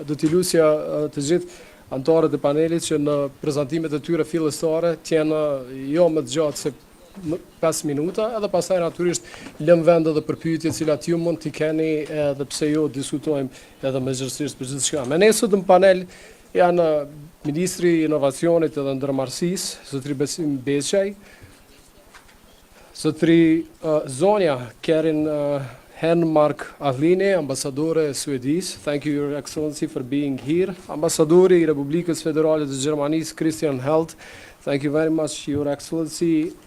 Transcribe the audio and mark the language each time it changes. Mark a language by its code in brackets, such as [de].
[sq] Do t'i lusja të gjithë anëtarët e panelit që në prezantimet e tyre fillestare t'jenë jo më të gjatë se 5 minuta, edhe pastaj natyrisht lëm vend edhe për pyetje të cilat ju mund t'i keni, edhe pse jo diskutojmë edhe mëzgjërsisht për gjithçka. Me ne sot në panel janë Ministri i Inovacionit edhe Ndërmarrësisë, Zotri Besim Beqaj, Zotri Zonja Kerin Henmark Avlini, ambasadore e Suedisë. [en] Thank you, Your Excellency, for being here. [sq] Ambasadori i Republikës Federale të Gjermanisë, Christian Held. [en] Thank you very much, Your Excellency.